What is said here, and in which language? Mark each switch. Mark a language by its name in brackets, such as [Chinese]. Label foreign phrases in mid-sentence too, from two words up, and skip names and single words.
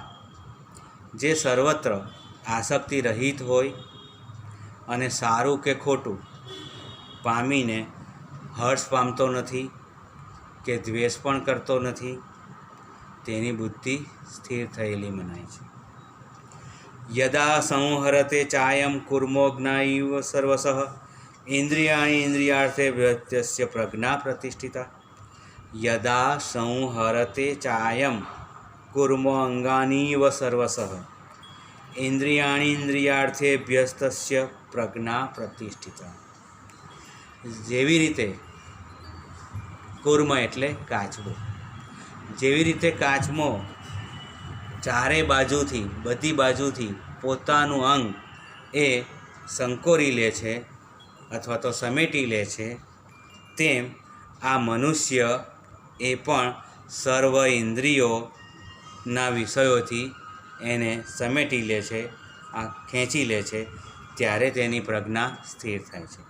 [Sanskrit] જે સર્વત્ર આસક્તિ રહિત હોય અને સારું કે ખોટું પામીને હર્ષ પામતો નથી કે દ્વેષ પણ કરતો નથી, તેની બુદ્ધિ સ્થિર થયેલી મનાય છે. यदा संहरते चायं कूर्मो ज्ञायैव सर्वशः इंद्रियाणि इंद्रियार्थे व्यत्यस्य प्रज्ञा प्रतिष्ठिता। यदा संहरते चायं कूर्मो अंगानीव सर्वशः इंद्रियाणि इंद्रियार्थे व्यस्तस्य प्रज्ञा प्रतिष्ठिता। [Gujarati] જેવી રીતે કૂર્મ એટલે કાચબો, જેવી રીતે કાચમો ચારે બાજુથી બધી બાજુથી પોતાનું અંગ એ સંકોરી લે છે અથવા તો સમેટી લે છે, તેમ આ મનુષ્ય એ પણ સર્વ ઇન્દ્રિયોના વિષયોથી એને સમેટી લે છે, આ ખેંચી લે છે, ત્યારે તેની પ્રજ્ઞા સ્થિર થાય છે.